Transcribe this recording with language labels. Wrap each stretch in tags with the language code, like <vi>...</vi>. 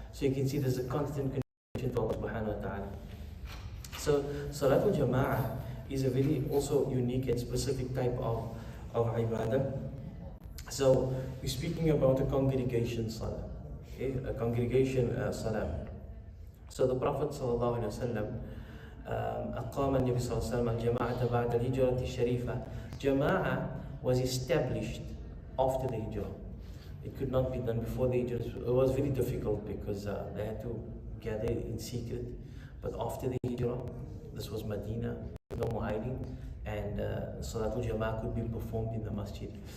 <en>So you can see there's a constant connection to Allah subhanahu wa ta'ala. So Salatul Jama'ah is a very also unique and specific type of ibadah. So we're speaking about a congregation salah, okay? A congregation salah. So the Prophet</en> <ar>sallallahu alaihi wasallam أقام النبي صلى الله عليه وسلم الجماعة بعد الهجرة الشريفة.</ar> <en>Jama'ah was established after the hijrah. It could not be done before the hijrah. It was very difficult because they had to gather in secret. But after the hijrah, this was Medina, no more hiding, and Salatul Jama'ah could be performed in the masjid.</en>